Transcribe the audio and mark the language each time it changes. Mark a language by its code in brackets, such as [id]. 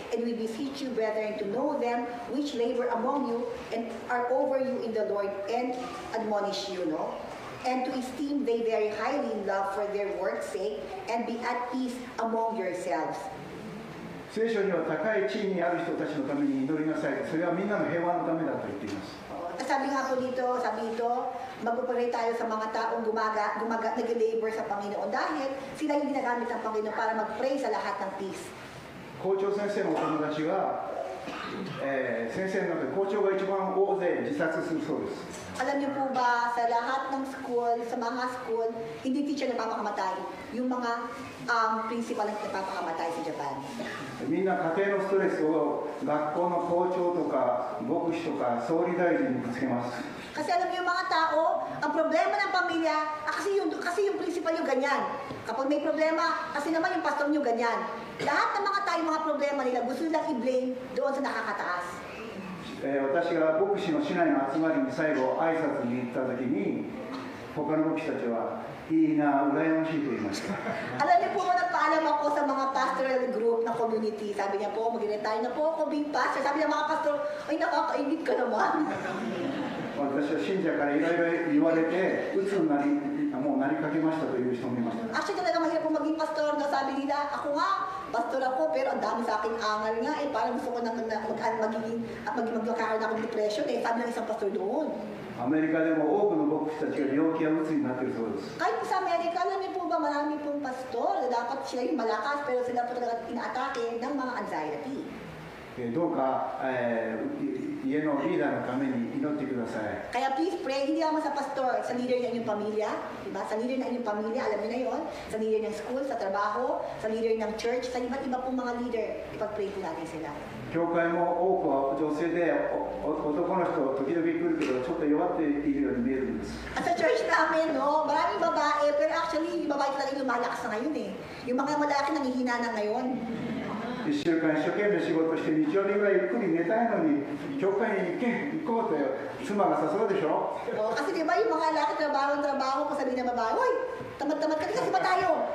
[en] And we beseech you, brethren, to know them which labor among you and are over you in the Lord and admonish you, no? And to esteem they very highly in love for their work's sake, and be at peace among yourselves. [ja] 聖書には高い地位にある人たちのために祈りなさい。それはみんなの平和のためだと言っています。 [tl] Sabi nga po dito, mag-operate tayo sa mga taong nag-labor sa Panginoon dahil sila yung ginagamit ng Panginoon para mag-pray sa lahat ng peace. [ja] 校長先生のお友達が、先生の中で校長が一番大勢自殺するそうです。 [tl] Alam niyo po ba, sa lahat ng school, sa mga school, hindi teacher napapakamatay. Yung mga principal na napapakamatay sa Japan. [ja] みんな家庭のストレスを学校の校長とか牧師とか総理大臣にぶつけます。 [tl] Kasi alam niyo yung mga tao, ang problema ng pamilya, kasi yung principal yung ganyan. Kapag may problema, kasi naman yung pastor yung ganyan. Lahat ng mga tayo, mga problema nila, gusto nilang i-blame doon sa nakakataas. [ja] 私が牧師の市内の集まりに最後挨拶に行った時に他の牧師たちはいいな、羨ましいと言いました。 [tl] Alam niyo po, nagpaalam ako sa mga pastoral group na community. Sabi niya po, mag-retire na po ako being pastor. Sabi niya mga pastor, ay nakakainit ka naman. [ja] 私は信者からいろいろ言われて鬱になりかけましたという人もいました。 [tl] Actually, talaga mahirap po maging pastor. No? Sabi nila, ako nga, pastor ako, pero ang dami sa akin angal nga. Parang gusto ko magkakaroon ako ng depression. Sabi ng isang pastor doon. [ja] アメリカでも多くの牧師たちが病気や鬱になっているそうです。 [tl] Kahit po sa Amerika, alam niyo po ba, marami pong pastor na dapat sila yung malakas, pero sila po talaga inaatake ng mga anxiety. [ja] どうか、家のリーダーのために祈ってください。 [tl] Kaya [en] please pray, [tl] hindi naman sa pastor, sa leader ng inyong pamilya, diba? Sa leader ng inyong pamilya, alam niyo na yun, sa leader ng school, sa trabaho, sa leader ng church, sa iba't iba pong mga leader, ipag-pray po natin sila. [ja] 教会も多くは女性で男の人時々来るけどちょっと弱っているように見えるんです。 [tl] At sa church namin, no, maraming babae, pero actually, yung babae talaga yung lumalakas na ngayon eh. Yung mga malaki nanghihina na ngayon. [ja] 1週間一生懸命仕事して日曜日ぐらいゆっくり寝たいのに教会に行こうって妻が誘うでしょ。 [tl] O, kasi di ba yung mga lalaki trabaho, kung sabihin ng babae, Hoy, tamad-tamad ka kasi ba tayo?